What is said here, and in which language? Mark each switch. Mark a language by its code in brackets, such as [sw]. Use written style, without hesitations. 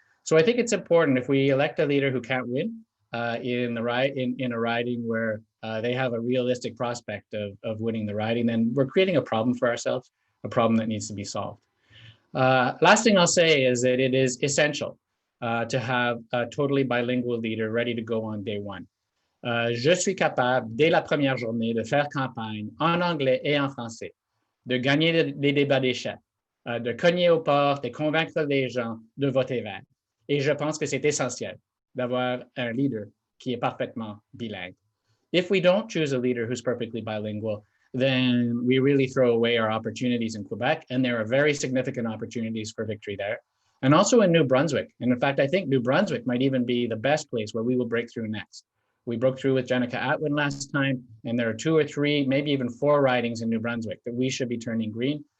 [en] So I think it's important if we elect a leader who can't win in a riding where they have a realistic prospect of winning the riding, then we're creating a problem for ourselves, a problem that needs to be solved. Last thing I'll say is that it is essential to have a totally bilingual leader ready to go on day one. [fr] Je suis capable, dès la première journée, de faire campagne en anglais et en français, de gagner des débats d'échecs, de cogner aux portes et convaincre les gens de voter vert. Et je pense que c'est essentiel d'avoir un leader qui est parfaitement bilingue. [en] If we don't choose a leader who's perfectly bilingual, then we really throw away our opportunities in Quebec, and there are very significant opportunities for victory there. And also in New Brunswick. And in fact, I think New Brunswick might even be the best place where we will break through next. We broke through with Jenica Atwin last time, and there are 2 or 3, maybe even 4 ridings in New Brunswick that we should be turning green.